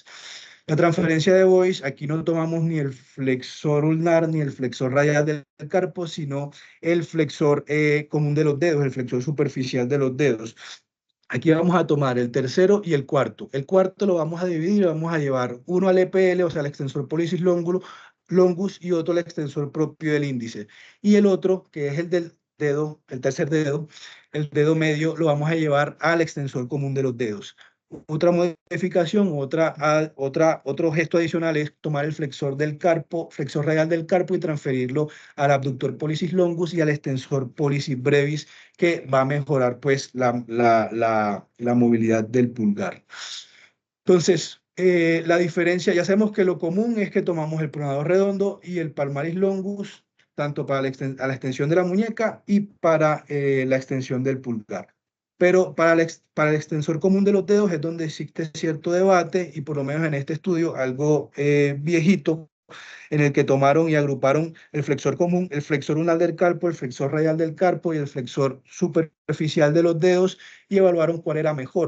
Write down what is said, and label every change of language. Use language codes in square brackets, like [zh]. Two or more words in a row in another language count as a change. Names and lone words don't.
[es] La transferencia de Boyce, aquí no tomamos ni el flexor ulnar ni el flexor radial del carpo, sino el flexor común de los dedos, el flexor superficial de los dedos. Aquí vamos a tomar el tercero y el cuarto. El cuarto lo vamos a dividir, vamos a llevar uno al EPL, o sea, al [la] extensor pollicis longus, [es] y otro al extensor propio del índice. Y el otro, que es el del dedo, el tercer dedo, el dedo medio, lo vamos a llevar al extensor común de los dedos. Otra modificación, otro gesto adicional es tomar el flexor del carpo, flexor radial del carpo, y transferirlo al [la] abductor pollicis longus [es] y al [la] extensor pollicis brevis, [es] que va a mejorar pues la movilidad del pulgar. Entonces, la diferencia, ya sabemos que lo común es que tomamos el pronador redondo y el [la] palmaris longus, [es] tanto para la extensión de la muñeca y para la extensión del pulgar. Pero para el extensor común de los dedos es donde existe cierto debate, y por lo menos en este estudio, algo viejito, en el que tomaron y agruparon el flexor común, el flexor ulnar del carpo, el flexor radial del carpo y el flexor superficial de los dedos, y evaluaron cuál era mejor.